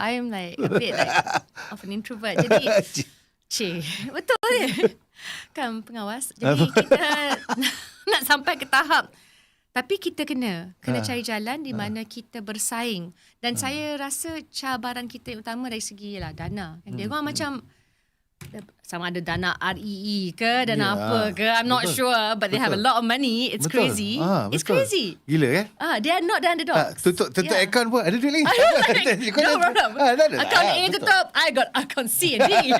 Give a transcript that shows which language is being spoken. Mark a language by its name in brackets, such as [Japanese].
[English] I'm like a bit like of an introvert. [Malay] Jadi, betul je. Kan pengawas. Jadi kita nak sampai ke tahap. Tapi kita kena cari jalan di mana kita bersaing. Dan saya rasa cabaran kita yang utama dari segi dana. Dia orang macam sama ada dana REE ke, dana apa ke, [English] I'm not sure, but they have a lot of money. It's crazy. It's crazy. [Malay] Gila kan? [English] They are not the underdogs. [Malay] Tutup akaun pun ada duit lagi. [English] No problem. [Malay] Akaun A tutup, [English] I got akaun C and D.